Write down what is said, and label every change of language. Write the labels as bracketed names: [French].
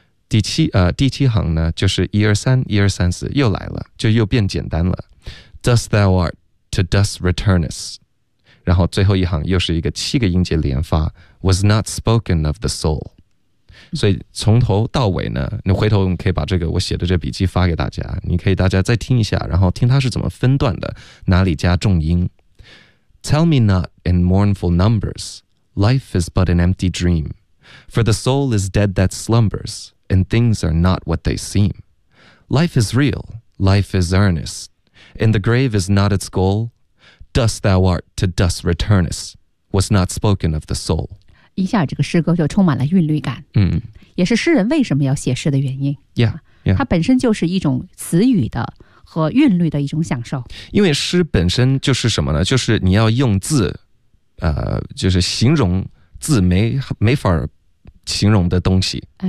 [Chinese] 第七行呢就是一二三一二三四，又来了，就又变简单了， [English] Dust thou art to dust returnest。 [Chinese] 然后最后一行又是一个七个音节连发， [English] Was not spoken of the soul。 [Chinese] 所以从头到尾呢，你回头可以把这个我写的这笔记发给大家，你可以大家再听一下，然后听它是怎么分段的，哪里加重音。 [English] Tell me not in mournful numbers, life is but an empty dream, for the soul is dead that slumbers, and things are not what they seem. Life is real, life is earnest, and the grave is not its goal, dust thou art to dust returnest. Was not spoken of the soul. [Chinese] 一下这个诗歌就充满了韵律感，也是诗人为什么要写诗的原因。它本身就是一种词语的和韵律的一种享受。因为诗本身就是什么呢？就是你要用字，就是形容字没法形容的东西。